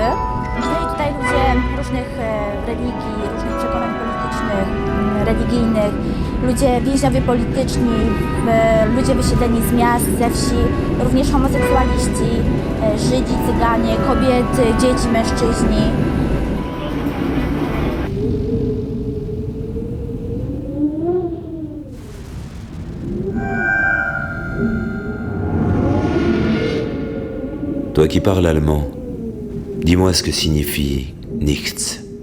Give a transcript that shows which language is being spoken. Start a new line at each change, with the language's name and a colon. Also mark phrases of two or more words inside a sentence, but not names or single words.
Polish: Byli tutaj ludzie różnych religii, różnych przekonań politycznych, religijnych, ludzie więźniowie polityczni, ludzie wysiedleni z miast, ze wsi, również homoseksualiści, Żydzi, Cyganie, kobiety, dzieci, mężczyźni.
French: Toi qui parles allemand, dis-moi ce que signifie nichts.